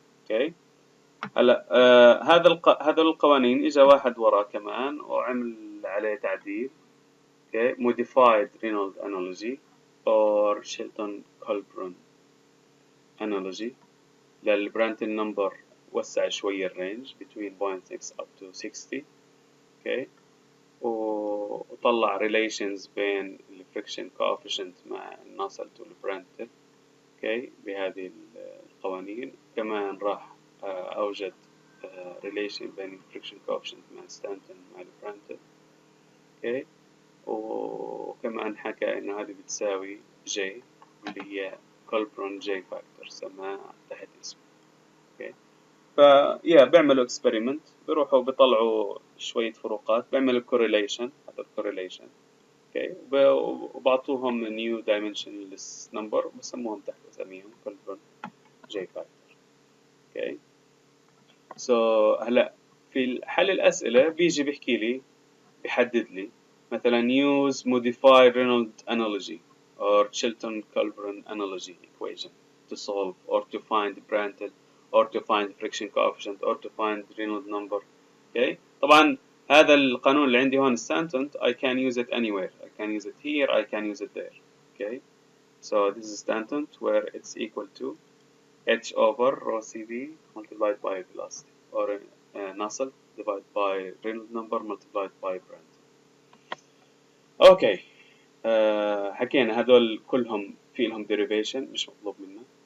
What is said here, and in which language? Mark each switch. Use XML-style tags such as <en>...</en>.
<ar>اوكي هلا هذا القوانين اجى واحد وراه كمان وعمل عليه تعديل.</ar> <en>Okay modified Reynolds analogy or Shelton-Colburn analogy للبرانتل number.</en> <ar>وسع شوية الرينج</ar> <en>between 0.6 up to 60.</en> <ar>اوكي وطلع relations بين الفريكشن coefficient مع الناسلت والبرانتل. اوكي بهذه القوانين. كمان راح أوجد relation بين الفريكشن coefficient مع ستانتون مع البرانتل. اوكي وكمان حكى إنه هذه بتساوي J اللي هي كولبرون J فاكتور سماها تحت اسمه. اوكي فيا بيعملوا اكسبيرمنت، بيروحوا بيطلعوا شوية فروقات، بيعملوا</ar> <en>correlation،</en> <ar>هذا الكوريليشن اوكي، وبعطوهم نيو dimensionless number بسموهم تحت اساميهم كلبرن جي فاكتور. اوكي سو هلا في حل الأسئلة بيجي بيحكي لي، بيحدد لي مثلا</ar> <en>use modified Reynolds analogy or Chilton-Colburn analogy equation to solve or to find Prandtl or to find friction coefficient or to find Reynolds number. Okay طبعا هذا القانون اللي عندي هون stanton I can use it anywhere, I can use it here, I can use it there. Okay so this is stanton where it's equal to h over rho cv multiplied by velocity, or Nusselt divided by Reynolds number multiplied by Prandtl.</en> <ar>اوكي حكينا هذول كلهم في لهم derivation مش مطلوب منا.</ar>